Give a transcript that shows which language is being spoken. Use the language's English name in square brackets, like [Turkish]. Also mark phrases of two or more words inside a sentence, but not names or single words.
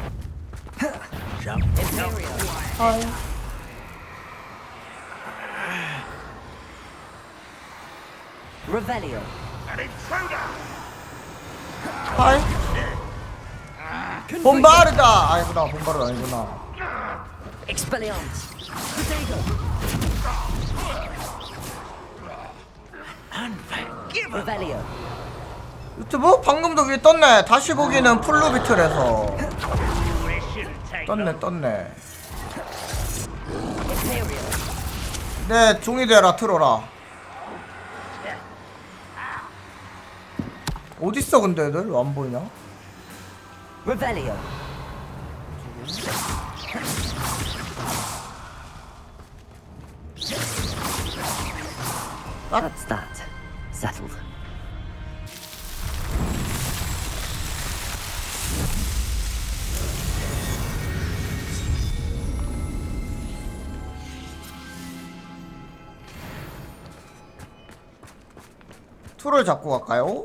[Korean] 아이. Revelio. 하이. 봄바르다. 아니구나. 봄바르다 아니구나. Expelliarmus. Revelio. 유튜브? 방금도 위에 떴네. 다시 보기는 풀루비틀에서 떴네. 네, 종이 되라 틀어라. 어딨어 근데 애들? 왜 안 보이냐? Revelio. [English] That's that. Settled. [Korean] 트롤 잡고 갈까요?